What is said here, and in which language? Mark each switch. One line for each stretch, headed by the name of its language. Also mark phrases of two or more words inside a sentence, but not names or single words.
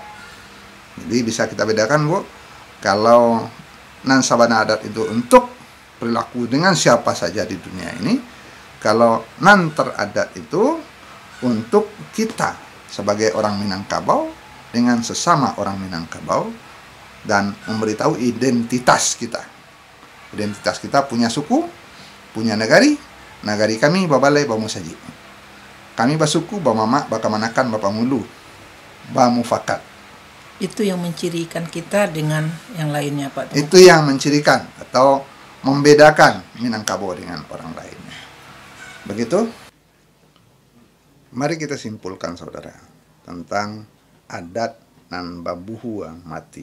Indonesian: Jadi bisa kita bedakan, Bu, kalau
Minangkabau: nan sabana adat
Indonesian: itu untuk perilaku dengan siapa saja di dunia ini, kalau
Minangkabau: nan teradat
Indonesian: itu untuk kita sebagai orang Minangkabau dengan sesama orang Minangkabau dan memberitahu identitas kita. Identitas kita punya suku, punya nagari
Minangkabau: kami babalai bamusaji. Kami basuku bamama bakamanakan bapamulu bamufakat.
Indonesian: Itu yang mencirikan kita dengan yang lainnya, Pak. Itu yang mencirikan atau membedakan Minangkabau dengan orang lainnya. Begitu? Mari kita simpulkan, saudara, tentang adat
Minangkabau: nan babuhu ang mati.